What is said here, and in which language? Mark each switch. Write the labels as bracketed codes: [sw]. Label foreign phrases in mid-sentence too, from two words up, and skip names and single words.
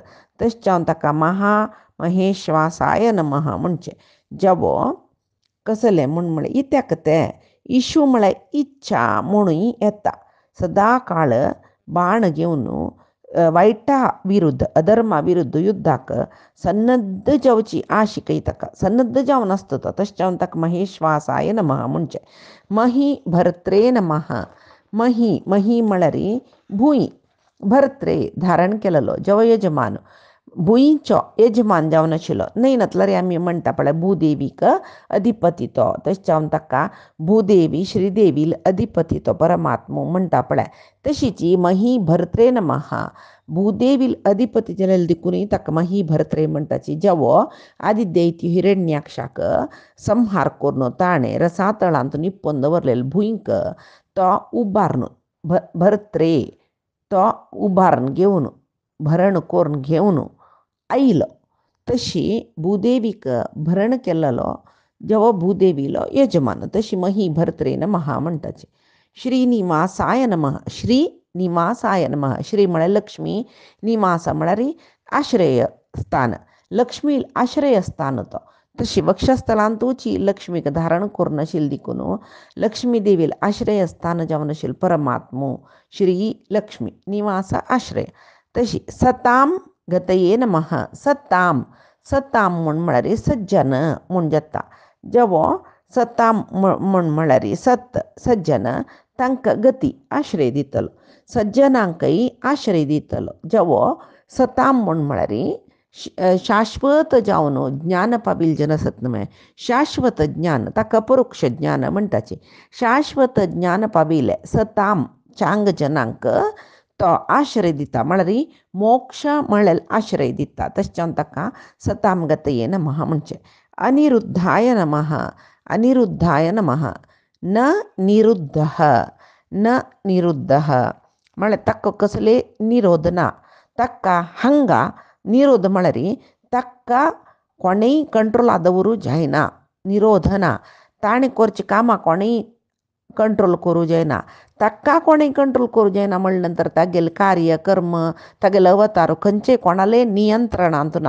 [kok] तशें जावन ताका [sa] महेश्वासाय नमः [kok] म्हणचे जेवो कसले म्हळ्यार इत्याक ते इशू म्हळ्यार इच्छा म्हणूय येता. सदा काळ बाण घेवन वायटा विरुद्ध अधर्मा विरुद्ध युद्धाक सन्नद्ध जावची आशिकय ताका. सन्नद्ध जावन आसता तो. तशें जावन ताका [sa] महेश्वासाय नमः [kok] म्हणचे. [sa] मही भर्त्रे नमः. [kok] मही मही म्हळ्यार भूंय. भर्त्रे धारण केलेलो जेव यजमान भुंयचो यजमान जावन आशिल्लो. न्हयनतल्यार आमी म्हणटा पळय भूदेवीक अधिपती तो. तशें जावन ताका भूदेवी श्रीदेवी अधिपती तो परमात्मो म्हणटा पळय. [sa] तशीची मही भर्त्रे नमः. [kok] भूदेवी अधिपती जाल्यार देखूनय ताका [sa] मही भर्त्रे [kok] म्हणटाची. जेवो आदी दैत्य हिरण्याक्षाक संहार करून ताणें रसातळांत निप्पोन दवरलेले भुंयक तो उबारून भर्त्रे तो उबारून घेवन भरण करून घेवन आयलो. तशी भूदेवीक भरण केलेलो जेवो भूदेवीलो यजमान. तशी [sa] मही भर्त्रे नमः [kok] म्हणटाची. [sa] श्रीनिवासाय नमः. श्रीनिवासाय नमः. [kok] श्री म्हळ्यार लक्ष्मी. निवास म्हळ्यार आश्रय स्थान. लक्ष्मी आश्रय स्थान तो. तशी वक्षस्थलांतूची लक्ष्मीक धारण करून आशिल्ली देखून लक्ष्मी देवील आश्रय स्थान जावन आशिल्लो परमात्मो श्री लक्ष्मी. निवास आश्रय. तशी [sa] सताम गतये नमः. [kok] सताम. सताम म्हण म्हळ्यार सज्जन म्हूण जाता. जेवो सताम म्हण म्हळ्यार सत सज्जन तांकां गती आश्रय दितलो. सज्जनांकय आश्रय दितलो. जेवो सताम म्हण म्हळ्यार शाश्वत जावन ज्ञान पाविल जन आसत न्हय. शाश्वत ज्ञान ताका परोक्ष ज्ञान म्हणटाचे. शाश्वत ज्ञान पाविले सताम चांग जनांक तो आश्रय दिता. म्हळ्यार मोक्ष म्हळ्यार आश्रय दिता. तशें जावन ताका [sa] सताम गतये नमः [kok] म्हणचे. [sa] अनिरुद्धाय नमः. अनिरुद्धाय नमः. न निरुद्धः. न निरुद्धः [kok] म्हळ्यार ताका कसले निरोध ना. ताका हांगा निरोध म्हळ्यार ताका कोणेय कंट्रोल दवरूं जायना. निरोध ना. ताणें करचें कामां कोणेय कंट्रोल करूं जायना. ताका कोणेय कंट्रोल करूं जायना म्हणले नंतर तागेलें कार्य कर्म तागेलो अवतार खंयचेय कोणाले नियंत्रणांत ना.